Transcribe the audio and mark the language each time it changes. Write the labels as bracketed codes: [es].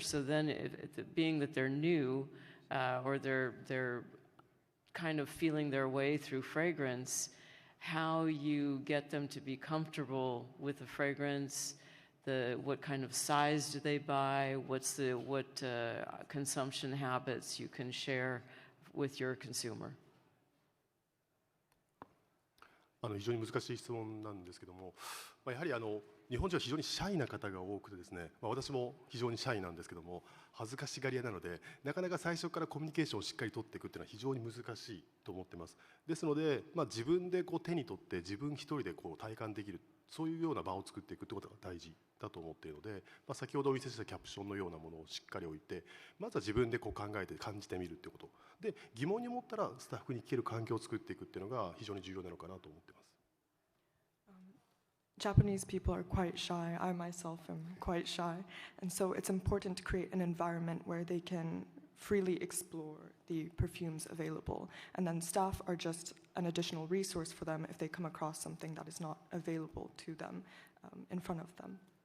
[en] So then, being that they're new, or they're kind of feeling their way through fragrance, how you get them to be comfortable with the fragrance, what kind of size do they buy, what consumption habits you can share with your consumer. [ja] 非常に難しい質問なんですけども、やはり日本人は非常にシャイな方が多くてですね、私も非常にシャイなんですけども、恥ずかしがり屋なので、なかなか最初からコミュニケーションをしっかり取っていくっていうのは非常に難しいと思ってます。ですので、自分で手に取って自分一人で体感できる、そういうような場を作っていくってことが大事だと思っているので、先ほどお見せしたキャプションのようなものをしっかり置いて、まずは自分で考えて感じてみるってことで、疑問に思ったらスタッフに聞ける環境を作っていくっていうのが非常に重要なのかなと思ってます。 [en] Japanese people are quite shy. I myself am quite shy. And so it's important to create an environment where they can freely explore the perfumes available. And then staff are just an additional resource for them if they come across something that is not available to them in front of them.